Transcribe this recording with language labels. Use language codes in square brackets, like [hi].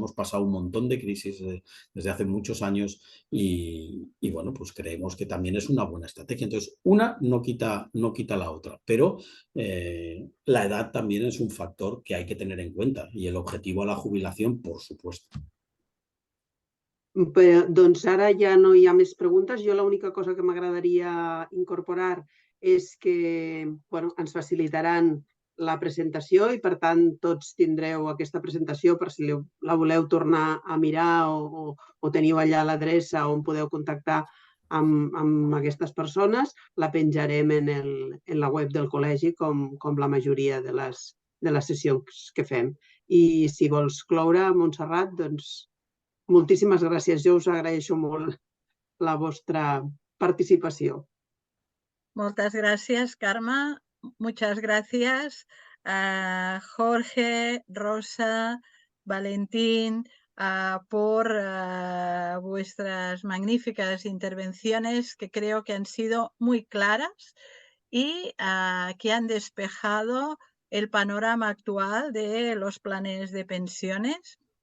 [es] Hemos pasado un montón de crisis desde hace muchos años y bueno, pues creemos que también es una buena estrategia. Entonces, una no quita la otra, pero la edad también es un factor que hay que tener en cuenta y el objetivo a la jubilación, por supuesto. [ca] Però, doncs ara ja no hi ha més preguntes. Jo l'única cosa que m'agradaria incorporar és que ens facilitaran la presentació i, per tant, tots tindreu aquesta presentació per si la voleu tornar a mirar o teniu allà l'adreça on podeu contactar amb aquestes persones. La penjarem en la web del col·legi com la majoria de les sessions que fem. I si vols cloure, Montserrat, doncs moltíssimes gràcies. Jo us agraeixo molt la vostra participació. Moltes gràcies, Carme. [es] muchas gracias a Jorge, Rosa, Valentín, por vuestras magníficas intervenciones, que creo que han sido muy claras y que han despejado el panorama actual de los planes de pensiones.